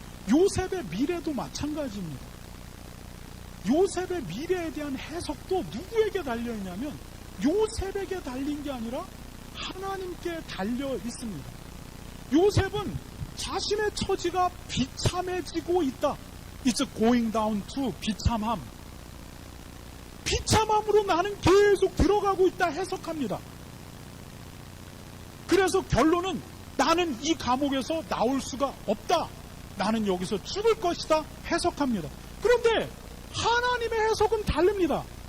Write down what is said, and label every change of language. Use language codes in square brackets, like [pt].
[ko] 요셉의 미래도 마찬가지입니다. 요셉의 미래에 대한 해석도 누구에게 달려있냐면 요셉에게 달린 게 아니라 하나님께 달려 있습니다. 요셉은 자신의 처지가 비참해지고 있다. [en] It's going down to 비참함. [ko] 비참함으로 나는 계속 들어가고 있다 해석합니다. 그래서 결론은 나는 이 감옥에서 나올 수가 없다. 나는 여기서 죽을 것이다 해석합니다. 그런데 하나님의 해석은 다릅니다.